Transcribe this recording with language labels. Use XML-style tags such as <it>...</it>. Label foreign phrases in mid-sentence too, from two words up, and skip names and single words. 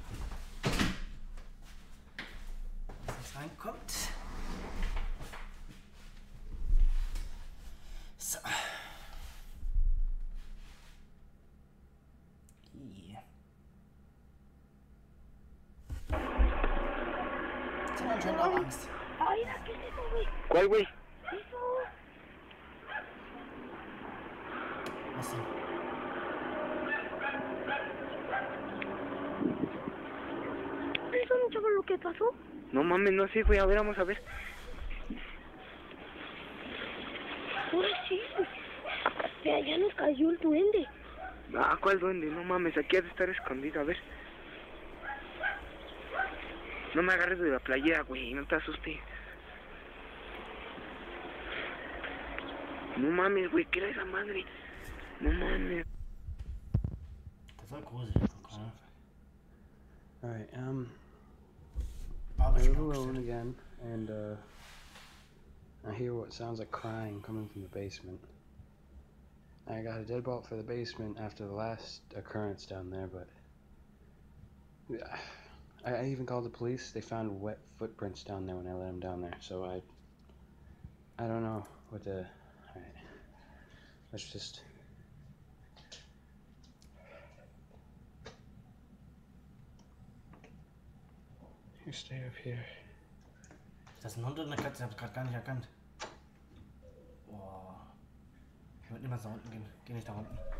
<de>Dass nichts reinkommt. So. Sie haben anscheinend auch Angst.</de> <es>¿Cuál, güey?</es> <de>Was denn?</de> <es>¿Eso no sabes lo que pasó? No mames, no sé, güey. A ver, vamos a ver. Ahora sí. De allá nos cayó el duende. Ah, ¿cuál duende? No mames, aquí ha de estar escondido. A ver. No me agarres de la playera, güey. No te asustes. No mames, güey. ¿Qué era esa madre? No mames.</es> <de>Das war gruselig. Okay.</de> <en>Alright,</en> <de>Aber</de> <en>I</en> <de>ich</de> <en>live</en> <de>bin auch</de> <en>alone</en> <de>bestimmt.</de> <en>again, and I hear what sounds like crying coming from the basement. I got a deadbolt for the basement after the last occurrence down there, but I even called the police. They found wet footprints down there when I let them down there, so I don't know what to. Alright, let's just. You stay up here.</en> <de>Ist das ein Hund oder eine Katze? Ich hab's gerade gar nicht erkannt. Boah. Ich würde niemals nach unten gehen. Geh nicht nach unten.</de>